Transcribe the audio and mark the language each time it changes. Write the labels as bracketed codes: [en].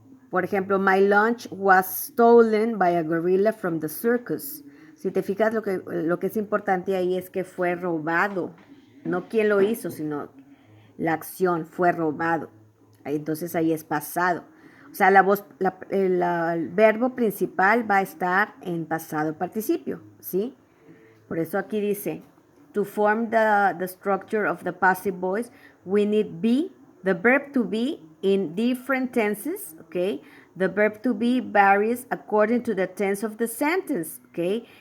[es] Por ejemplo, [en] my lunch was stolen by a gorilla from the circus. [es] Si te fijas, lo que es importante ahí es que fue robado. No quién lo hizo, sino la acción fue robado. Entonces ahí es pasado. O sea, el verbo principal va a estar en pasado participio, ¿sí? Por eso aquí dice, [en] to form the structure of the passive voice, we need be, the verb to be in different tenses, okay? The verb to be varies according to the tense of the sentence, okay?